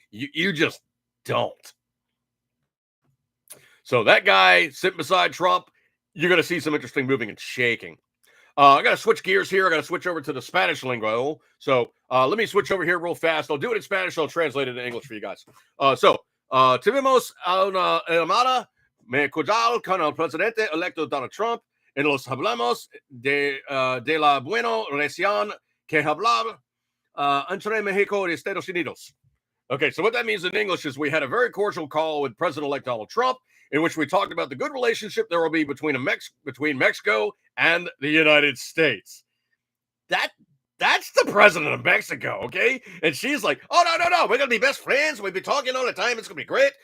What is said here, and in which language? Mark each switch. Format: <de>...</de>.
<en>You just don't. So that guy sitting beside Trump, you're going to see some interesting moving and shaking. I got to switch gears here. I got to switch over to the Spanish lingo. So let me switch over here real fast. I'll do it in Spanish. I'll translate it in English for you guys.</en> <es>Tuvimos una llamada me cordial con el presidente electo Donald Trump en los hablamos de la buena relación que hablaba entre Mexico y Estados Unidos.</es> <en>Okay, so what that means in English is we had a very cordial call with President-elect Donald Trump, in which we talked about the good relationship there will be between Mexico and the United States. That's the president of Mexico, okay? And she's like, oh, no, we're going to be best friends. We've been talking all the time. It's going to be great.</en>